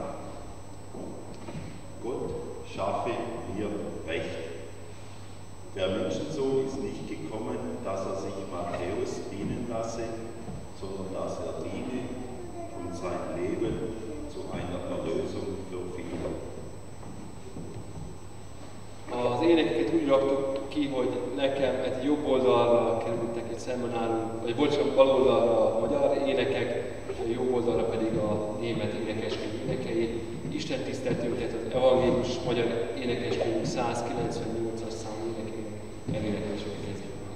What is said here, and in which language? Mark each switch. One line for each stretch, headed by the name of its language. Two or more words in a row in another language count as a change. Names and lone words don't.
German: Gott schaffe mir Recht. Der Menschensohn ist nicht gekommen, dass er sich Matthäus dienen lasse, sondern dass er diene und sein Leben zu einer Erlösung für viele.
Hungarian: Az énekeket úgy raktuk ki, hogy nekem egy jobb oldalra kerültek egy szemben álló, vagy bocsánat, bal oldalra a magyar énekek, a jobb oldalra pedig a német énekeskönyv énekei. Isten tiszteltünket az evangélius magyar énekeskönyv 198-as számú énekének elénekelésük kezdjük.